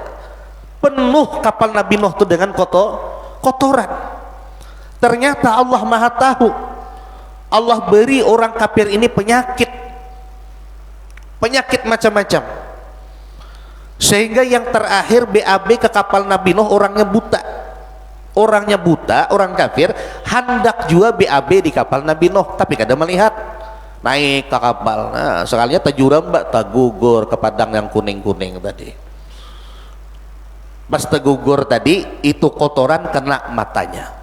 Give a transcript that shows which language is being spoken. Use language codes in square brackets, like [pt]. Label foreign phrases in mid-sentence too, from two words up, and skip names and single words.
[id] Penuh kapal Nabi Nuh itu dengan kotoran. Ternyata Allah Maha tahu. [bjn] Allah beri orang kafir ini penyakit macam-macam, sehingga yang terakhir BAB ke kapal Nabi Nuh orangnya buta, orang kafir hendak juga BAB di kapal Nabi Nuh, tapi kada melihat, naik ke kapal, nah sekalinya tajuram mbak tagugur ke padang yang kuning-kuning tadi. Pas tagugur tadi itu kotoran kena matanya.